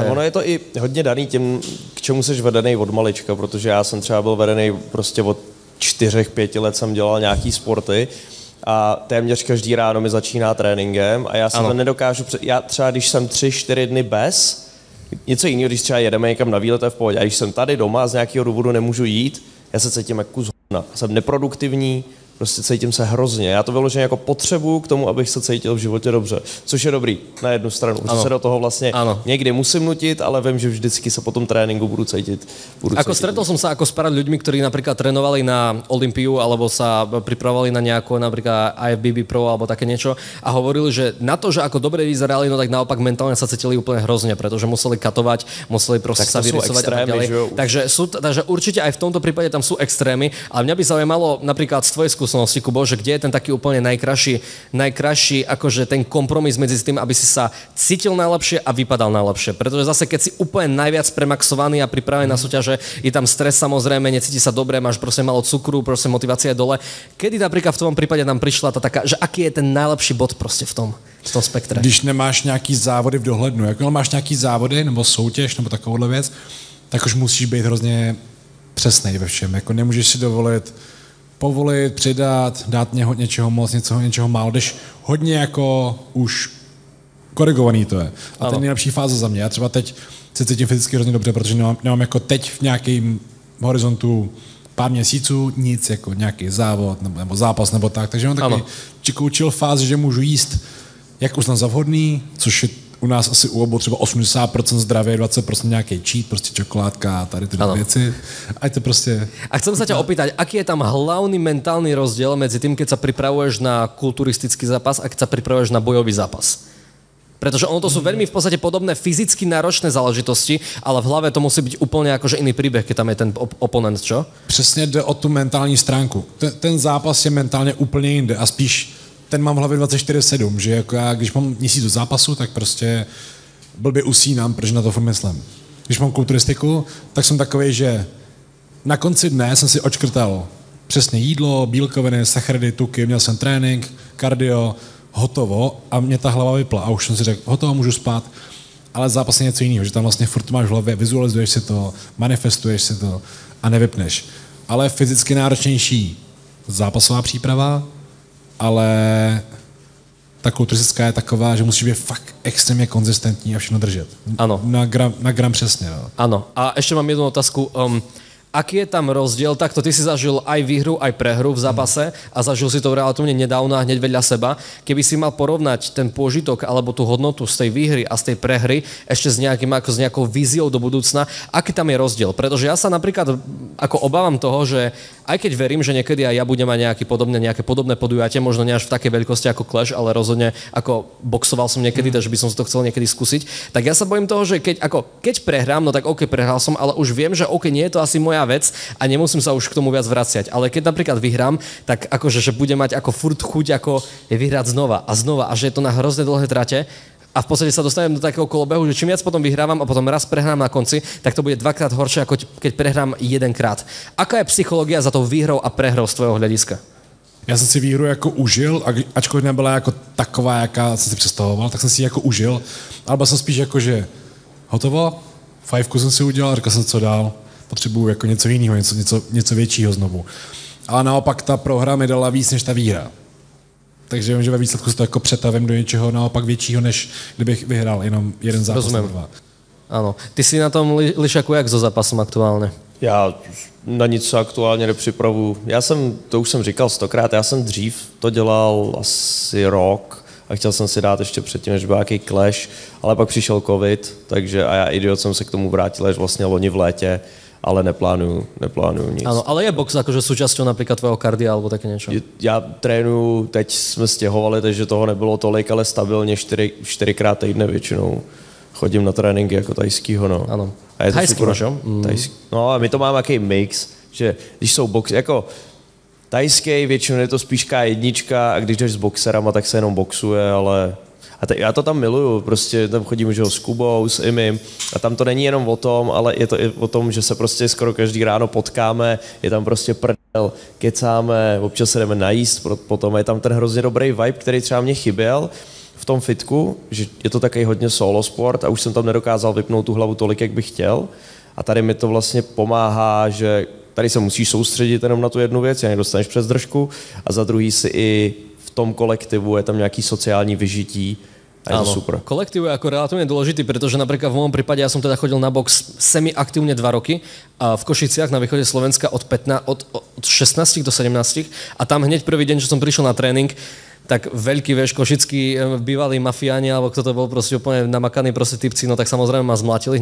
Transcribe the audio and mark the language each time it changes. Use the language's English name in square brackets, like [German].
[Czech] ale ono je to i hodně daný tím, k čemu jsi vedený od malička, protože já jsem třeba byl vedený prostě od 4-5 let jsem dělal nějaký sporty a téměř každý ráno mi začíná tréninkem a já si to nedokážu, já třeba když jsem 3-4 dny bez, něco jiného, když třeba jedeme někam na výlet, v pohodě, a když jsem tady doma z nějakého důvodu nemůžu jít, já se cítím jako kus hovna, jsem neproduktivní, prostě cítím se hrozně. Já to vyloženě jako potřebuju k tomu, abych se cítil v životě dobře. Což je dobrý na jednu stranu. Že se do toho vlastně někdy musím nutit, ale vím, že vždycky se po tom tréninku budu cítit. [Slovak] Ako stretol som sa ako s pár ľuďmi, ktorí napríklad trénovali na Olympiu alebo sa pripravovali na nejakú napríklad IFBB Pro alebo také niečo a hovorili, že na to, že ako dobre vyzerali, no tak naopak mentálne sa cítili úplne hrozne, pretože museli katovať, museli proste sa vyrysovať a tak ďalej. Takže určite aj v tomto prípade tam sú extrémy, ale mňa by zaujímalo napríklad z tvojej skúsenosti, Kubo, že kde je ten taký úplne najkrajší akože ten kompromis medzi tým, aby si sa cítil najlepšie a vypadal najlepšie. Pretože zase keď si úplne najviac premaxovaný a pripravený na súťaže, je tam stres samozrejme, necíti sa dobre, máš proste malo cukru, proste motivácia je dole. Kedy napríklad v tom prípade nám prišla tá taká, že aký je ten najlepší bod proste v tom spektre? [Czech] Když nemáš nějaký závody v dohlednu, jakmile máš nějaký závody nebo soutěž nebo takovouhle věc, tak už musíš být hrozně přesnej ve všem. Jako nemůžeš si dovolit povolit, přidat, dát něčeho moc, něčeho málo, když hodně jako už korigovaný to je. A to je nejlepší fáze za mě. Já třeba teď se cítím fyzicky hrozně dobře, protože nemám jako teď v nějakém horizontu pár měsíců nic, jako nějaký závod nebo zápas nebo tak. Takže mám takový chill fázi, že můžu jíst, jak uznám za vhodný, což je u nás asi u obou třeba 80% zdravie, 20% nějaký cheat, prostě čokoládka a tady tyhle věci. Ať to prostě... [Slovak] A chcem sa ťa opýtať, aký je tam hlavný mentálny rozdiel medzi tým, keď sa pripravuješ na kulturistický zápas a keď sa pripravuješ na bojový zápas? Pretože ono to sú veľmi v podstate podobné fyzicky náročné záležitosti, ale v hlave to musí byť úplne akože iný príbeh, keď tam je ten oponent, čo? [Czech] Přesně jde o tu mentální stránku. Ten zápas je mentálně úplně jinde a spíš ten mám v hlavě 24/7, že jako já, když mám měsíc do zápasu, tak prostě blbě usínám, protože na to furt myslím. Když mám kulturistiku, tak jsem takovej, že na konci dne jsem si odškrtal přesně jídlo, bílkoviny, sacharidy, tuky, měl jsem trénink, kardio, hotovo a mě ta hlava vypla a už jsem si řekl, hotovo, můžu spát, ale zápas je něco jiného, že tam vlastně furt máš v hlavě, vizualizuješ si to, manifestuješ si to a nevypneš. Ale fyzicky náročnější zápasová příprava, ale ta kulturistická je taková, že musíš být fakt extrémně konzistentní a všechno držet. Ano. Na gram přesně. No. Ano. A ještě mám jednu otázku. [Slovak] Aký je tam rozdiel? Takto ty si zažil aj výhru, aj prehru v zápase a zažil si to relatívne nedávno a hneď vedľa seba. Keby si mal porovnať ten pôžitok alebo tú hodnotu z tej výhry a z tej prehry ešte s nejakou víziou do budúcna, aký tam je rozdiel? Pretože ja sa napríklad ako obávam toho, že aj keď verím, že niekedy aj ja budem mať nejaké podobné podujatie, možno nie až v takej veľkosti ako Clash, ale rozhodne ako boxoval som niekedy, takže by som si to chcel niekedy skúsiť, tak ja sa bojím toho, že keď prehrám, no tak OK, prehral som, ale už viem, že OK, nie je to asi moja vec a nemusím sa už k tomu viac vraciať. Ale keď napríklad vyhrám, tak akože, že budem mať ako furt chuť ako vyhrať znova a že je to na hrozne dlhé trate a v podstate sa dostanem do takého kolobehu, že čím viac potom vyhrávam a potom raz prehrám na konci, tak to bude dvakrát horšie, ako keď prehrám jedenkrát. Aká je psychológia za tou výhrou a prehrou z tvojho hlediska? [Czech] Já jsem si výhru jako užil, ačkoliv nebyla jako taková, jaká jsem si představoval, tak jsem si ji jako užil, ale byl jsem spíš jako, že hotovo, 5 jsem si udělal, říkal jsem, co dál, potřebuju jako něco jiného, něco většího znovu. Ale naopak ta prohra mi dala víc než ta výhra. Takže vím, že ve výsledku se to jako přetavím do něčeho naopak většího, než kdybych vyhrál jenom jeden zápas. Rozumím. Ano. [Slovak] Ty si na tom lišaku jak so zápasom aktuálně? [Czech] Já na nic aktuálně nepřipravuju. To už jsem říkal 100krát, já jsem dřív to dělal asi rok a chtěl jsem si dát ještě předtím, než byl nějaký Clash, ale pak přišel covid, takže a já idiot jsem se k tomu vrátil až vlastně loni v létě, ale neplánuju nic. [Slovak] Áno, ale je box akože súčasťou napríklad tvojho kardia alebo také niečo? [Czech] Já trénuju, teď jsme stěhovali, takže toho nebylo tolik, ale stabilně 4krát týdne většinou. Chodím na tréninky jako tajskýho, no. Ano. A je to tajský máš, jo? No a my to máme jaký mix, že když jsou boxy, jako tajský, většinou je to spíš K1 a když jdeš s boxerama, tak se jenom boxuje, ale... já to tam miluju, prostě tam chodím že, s Kubou, s Imim a tam to není jenom o tom, ale je to i o tom, že se prostě skoro každý ráno potkáme, je tam prostě prdel, kecáme, občas se jdeme najíst, potom je tam ten hrozně dobrý vibe, který třeba mě chyběl v tom fitku, že je to takový hodně solo sport a už jsem tam nedokázal vypnout tu hlavu tolik, jak bych chtěl a tady mi to vlastně pomáhá, že tady se musíš soustředit jenom na tu jednu věc, jinak dostaneš přes držku a za druhý si i v tom kolektivu je tam nějaký sociální vyžití a je to super. [Slovak] Kolektív je ako relatívne dôležitý, pretože napríklad v môjom prípade ja som teda chodil na box semi-aktívne 2 roky a v Košiciach na východe Slovenska od 16 do 17 a tam hneď prvý deň, že som prišiel na tréning, tak veľký, vieš, košický bývalí mafiáni, alebo kto to bol proste úplne namakaný proste typci, no tak samozrejme ma zmlatili.